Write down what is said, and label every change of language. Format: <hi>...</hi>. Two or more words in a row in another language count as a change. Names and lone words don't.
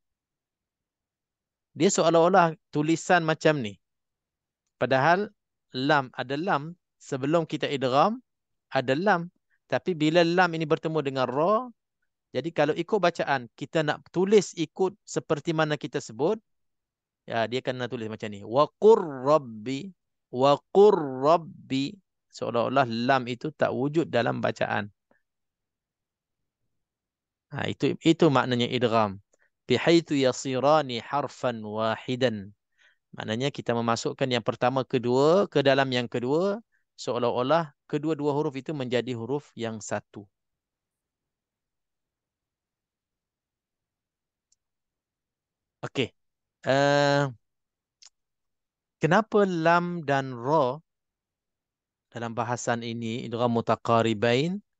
<ms>Dia seolah-olah tulisan macam ni. Padahal lam ada lam sebelum kita idgham ada lam. Tapi bila lam ini bertemu dengan ra, jadi kalau ikut bacaan, kita nak tulis ikut seperti mana kita sebut, ya dia akan tulis macam ni.</ms> <ar>وقل ربي، وقل ربي.</ar> <ms>Seolah-olah lam itu tak wujud dalam bacaan. Itu maknanya idgham.</ms> <ar>بحيث يصيران حرفا واحدا.</ar> <ms>Maknanya kita memasukkan yang pertama kedua ke dalam yang kedua, seolah-olah kedua-dua huruf itu menjadi huruf yang satu. Okey. Kenapa lam dan ra dalam bahasan ini</ms> <ar>إدغام متقاربين?</ar>